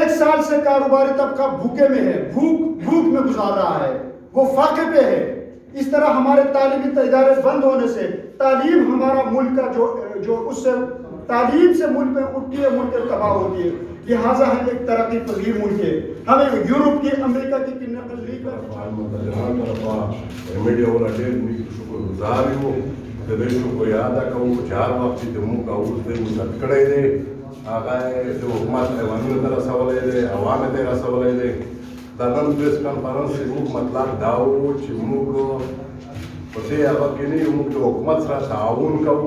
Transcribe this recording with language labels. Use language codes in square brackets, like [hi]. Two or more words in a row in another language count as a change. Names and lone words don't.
[ur] 1 سال سے کاروباری طبقہ بھوکے میں ہے، بھوک میں گزار رہا ہے، وہ فاقے پہ ہے۔ اس طرح ہمارے تعلیمی ادارے بند ہونے سے تعلیم ہمارا ملک کا جو اس سے تعلیم سے ملک میں اٹھتی ہے، ملک تباہ ہوتی ہے۔ لہٰذا ہم ایک ترقی پذیر ملک ہے، ہمیں یورپ کی، امریکہ کی نقل نہیں [ps] دنن [en] press conference [ps] موږ مطلب دا و چې موږ په دې هغه کې نه یو، موږ د حکومت سره تعاون کوو.